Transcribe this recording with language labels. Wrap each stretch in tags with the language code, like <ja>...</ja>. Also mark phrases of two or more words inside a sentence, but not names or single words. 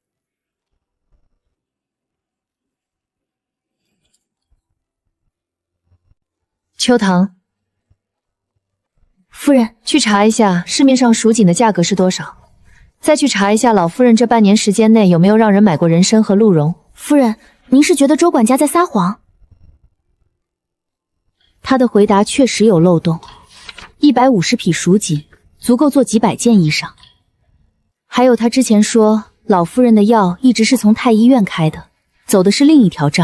<zh>秋棠，夫人，去查一下市面上蜀錦的價格是多少，再去查一下老夫人這半年時間內有沒有讓人買過人參和鹿茸。夫人，您是覺得周管家在撒謊？他的回答確實有漏洞。150匹蜀錦足夠做幾百件衣裳。還有他之前說老夫人的藥一直是從太醫院開的，走的是另一條賬。</zh>